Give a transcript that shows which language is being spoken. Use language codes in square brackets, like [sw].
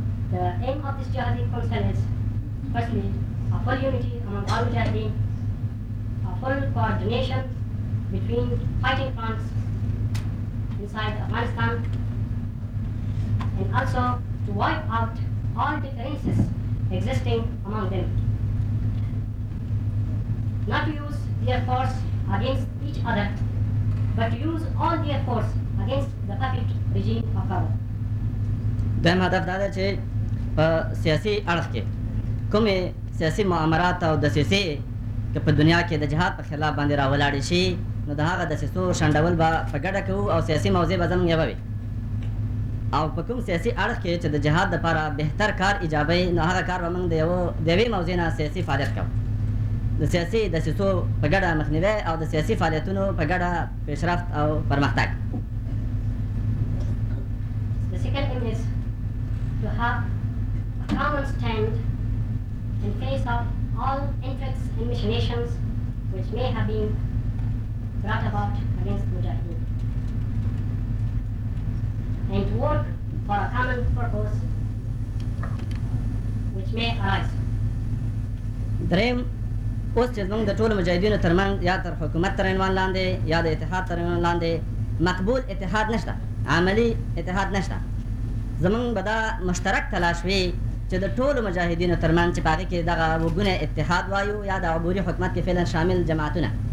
[en] The aim of this Jihadi Council is, firstly, uphold unity among all Mujahideen, uphold coordination between fighting fronts inside Afghanistan, and also to wipe out all differences existing among them. Not to use their force against each other, but to use all their force against the puppet regime of power. [ps] دغه هدف دا ده چې په سیاسي اړخ کې کومې سیاسي معاملات او دسیسې چې په دنیا کې د جهاد په خلاف باندې راولاړې شي نو دغه دسیسو شنډول به په ګډه کوو او سیاسي موضع به زموږ یو وي او په کوم سیاسي اړخ کې چې د جهاد لپاره بهتر کار ایجابوي نو هغه کار به موږ د یو دیوي موضع نه سیاسي فعالیت کوو د سیاسي دسیسو په ګډه مخنیوی او د سیاسي فعالیتونو په ګډه پیشرفت او پرمختګ [en] To have a common stand in face of all interests and machinations which may have been brought about against Mujahideen. And to work for a common purpose which may arise. Dream. [ps] اوس چې موږ د ټولو مجاهدینو ترمنځ یا تر حکومت تر عنوان لاندې یا د اتحاد تر عنوان لاندې مقبول اتحاد نشته عملي اتحاد نشته زموږ به دا مشترک تلاش وي چې د ټولو مجاهدینو ترمنځ چې په هغه کې دغه وګونه اتحاد وایو یا د عبوري حکومت کې فعلا شامل جماعتونه